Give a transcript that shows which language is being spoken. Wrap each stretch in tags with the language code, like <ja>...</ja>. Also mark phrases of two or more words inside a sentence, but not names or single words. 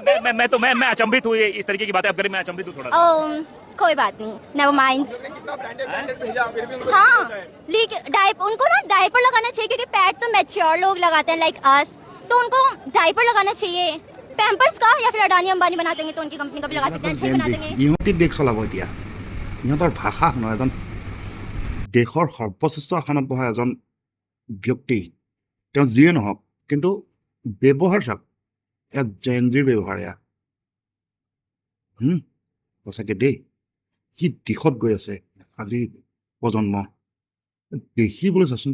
<hi>मैं अचंभित हूँ, इस तरीके की बातें आप करें, मैं अचंभित हूँ थोड़ा सा। कोई बात नहीं,</hi> <en>never mind.</en> <hi>हाँ, लीक उनको ना डायपर लगाना चाहिए क्योंकि पैड तो मैच्योर लोग लगाते हैं</hi> <en>like us,</en> <hi>तो उनको डायपर लगाना चाहिए। पैम्पर्स का या फिर अडानी अंबानी बना देंगे तो उनकी कंपनी का भी लगा सकते हैं, अच्छे बना देंगे।</hi> <as>ইহঁতি দেশ চলাব এতিয়া। ইহঁতৰ ভাষা শুনো, এজন দেশৰ সৰ্বশ্ৰেষ্ঠ আসনত বহা এজন ব্যক্তি, তেওঁ যিয়ে নহওক, কিন্তু ব্যৱহাৰ চাওক, এয়া জেনজিৰ ব্যৱহাৰ এয়া। সঁচাকৈ দেই, কি দিশত গৈ আছে আজিৰ প্ৰজন্ম দেখিবলৈ চাচোন।</as>